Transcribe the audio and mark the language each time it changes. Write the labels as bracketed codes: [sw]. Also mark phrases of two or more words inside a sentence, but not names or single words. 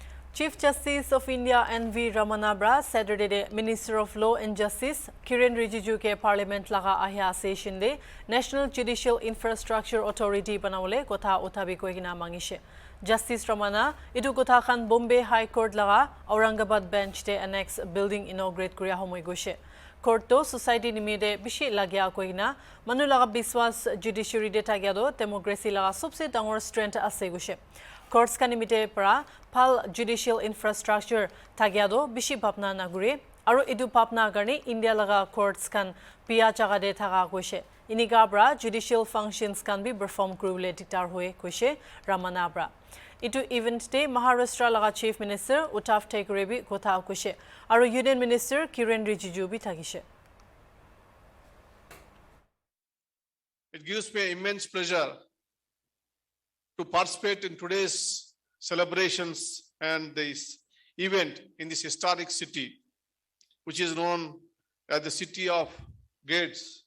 [nag] Chief Justice of India N.V. Ramana Bra Saturday Minister of Law and Justice Kiren Rijiju ke Parliament laga ahya session de National Judicial Infrastructure Authority banawle kotha uthabi koigina mangishe. Justice Ramana idu kotha khan Bombay High Court laga Aurangabad bench de [en] annex building [nag] inaugurate kuriya homoi goshe. Court to society nimide bishi lagya koigina manu laga biswas judiciary de tagya do democracy laga सबसे dangor strength ase goshe. Courts ka nimite para phal [en] judicial infrastructure [nag] thagyado bishi bapna nagure aru idu papna garni India laga courts kan pia chaga de thaga koise iniga bra [en] judicial functions [nag] kan bi perform kurule dictar hoye koise Ramana Bra itu event de Maharashtra laga chief minister Uddhav Thackeray bi kotha koise aru union minister Kiren Rijiju bi thagise. [en] It gives me immense pleasure to participate in today's celebrations and this event in this historic city, which is known as the City of Gates.